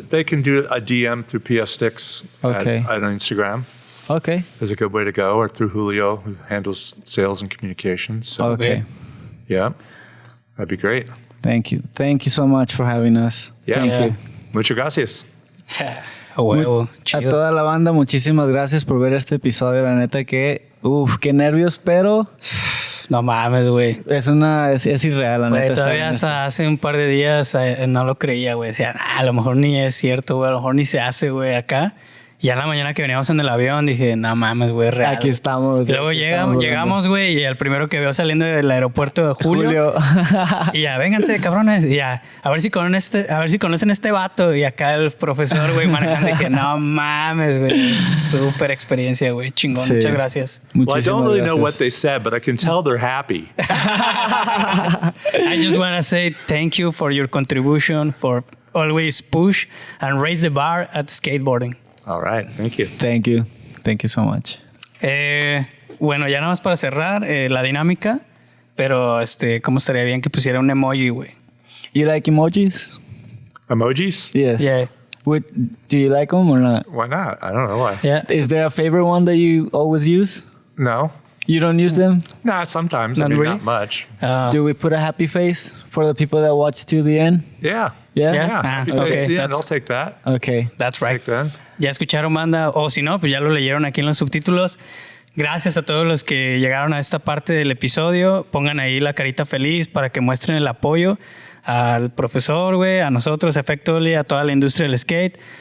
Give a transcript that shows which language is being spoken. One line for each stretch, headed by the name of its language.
English: They can do a DM through STIX on Instagram. Okay. Is a good way to go, or through Julio, who handles sales and communications. So, okay. Yeah, that'd be great. Thank you. Thank you so much for having us. Yeah. Thank you.
Spanish: Muchas gracias. A huevo. A toda la banda, muchísimas gracias por ver este episodio. La neta que, qué nervios, pero no mames, güey. Es irreal, la neta. Todavía hasta hace un par de días no lo creía, güey. Decía, a lo mejor ni es cierto, güey. A lo mejor ni se hace, güey, acá. Ya en la mañana que veníamos en el avión dije, no mames, güey, real. Aquí estamos. Y luego llegamos, güey, y el primero que veo saliendo del aeropuerto de Julio. Y ya, vénganse, cabrones. Y ya, a ver si conocen este vato. Y acá el profesor, güey, manejando. Dije, no mames, güey. Súper experiencia, güey. Chingón. Sí. Muchas gracias.
English: Well, I don't really know what they said, but I can tell they're happy. I just want to say thank you for your contribution, for always push and raise the bar at skateboarding. All right, thank you. Thank you. Thank you so much.
Spanish: Bueno, ya nada más para cerrar la dinámica, pero ¿cómo estaría bien que pusiera un emoji, güey?
English: You like emojis? Emojis? Yes. Yeah. Do you like them or not? Why not? I don't know why. Yeah. Is there a favorite one that you always use? No. You don't use them? Nah, sometimes. Not really? Not much. Do we put a happy face for the people that watch to the end? Yeah. Yeah? Happy face okay. to the end. I'll take that. Okay. That's right. Take that.
Spanish: Ya escucharon, banda, o si no, pues ya lo leyeron aquí en los subtítulos. Gracias a todos los que llegaron a esta parte del episodio. Pongan ahí la carita feliz para que muestren el apoyo al profesor, güey, a nosotros, Efecto Ollie, a toda la industria del skate.